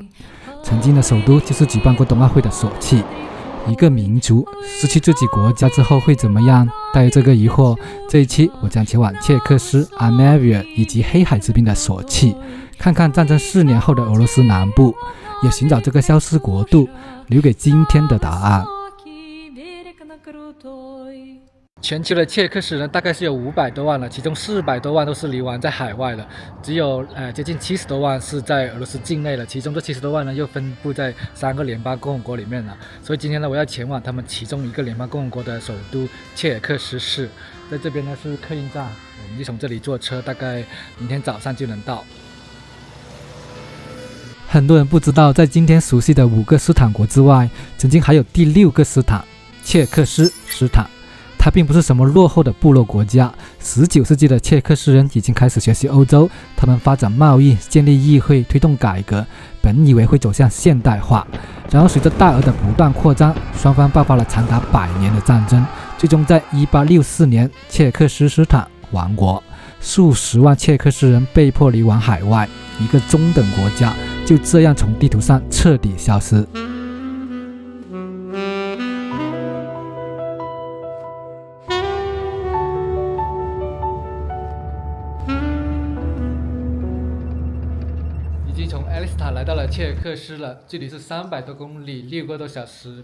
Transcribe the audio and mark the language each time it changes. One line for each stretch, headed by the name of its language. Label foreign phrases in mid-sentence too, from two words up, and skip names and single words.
Chinese: 曾經的首都就是舉辦過冬奧會的索契。一個民族失去自己國家之後會怎麼樣？帶着這個疑惑，這一期我將前往切克斯、阿梅維爾以及黑海之濱的索契，看看戰爭4年後的俄羅斯南部，也尋找這個消失國度留給今天的答案。全球的切克斯人大概是有500多萬了，其中400多萬都是流亡在海外了，只有接近70多萬是在俄羅斯境內了，其中这70多萬呢又分布在3個聯邦共和國裡面了。所以今天呢，我要前往他們其中一個聯邦共和國的首都切克斯市，在這邊呢是客運站，我們就從這裡坐車，大概明天早上就能到。很多人不知道，在今天熟悉的5個斯坦國之外，曾經還有第6個斯坦——切克斯坦。它並不是什麼落後的部落國家。19世紀的切克斯人已經開始學習歐洲，他們發展貿易，建立議會，推動改革，本以為會走向現代化。然後隨着大俄的不斷擴張，雙方爆發了長達100年的戰爭，最終在1864年切克斯坦亡國，數十萬切克斯人被迫流亡海外，一個中等國家就這樣從地圖上徹底消失。来到了切克斯了，距離是300多公里，6個多小時。